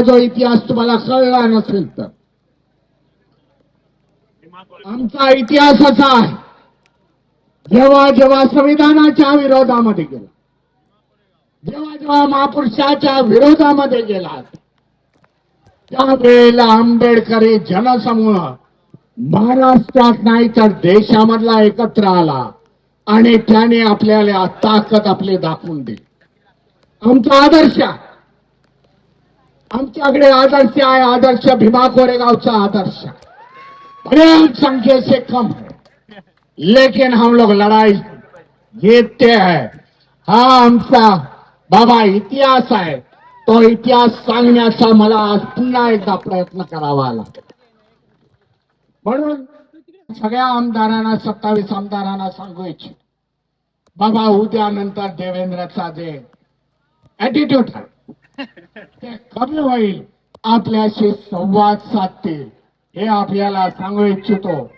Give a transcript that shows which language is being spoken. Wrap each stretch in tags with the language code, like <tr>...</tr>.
<mr>जो इतिहास तुम्हाला कळला नसेल तर आमचा इतिहास असा आहे, जेव्हा जेव्हा संविधानाच्या विरोधामध्ये गेला, जेव्हा जेव्हा महापुरुषाच्या विरोधामध्ये गेला, त्यावेळेला आंबेडकरी जनसमूह महाराष्ट्रात नाही तर देशामधला एकत्र आला आणि त्याने आपल्याला ताकद आपली दाखवून दिली. आमचा आदर्श, आमच्याकडे आदर्श आहे, आदर्श भीमा कोरेगावचा आदर्श</mr> <hi>बड़ी संख्या से कम है, लेकिन हम लोग लड़ाई जीतते हैं.</hi> <mr>हा आमचा बाबा इतिहास आहे. तो इतिहास सांगण्याचा मला आज पुन्हा एकदा प्रयत्न करावा लागेल. म्हणून सगळ्या आमदारांना, 27 आमदारांना सांगू इच्छितो, बाबा उद्या नंतर देवेंद्रचा जे ऍटिट्यूड आहे ते कमी होईल, आपल्याशी संवाद साधतील हे आपल्याला सांगू इच्छितो.</mr>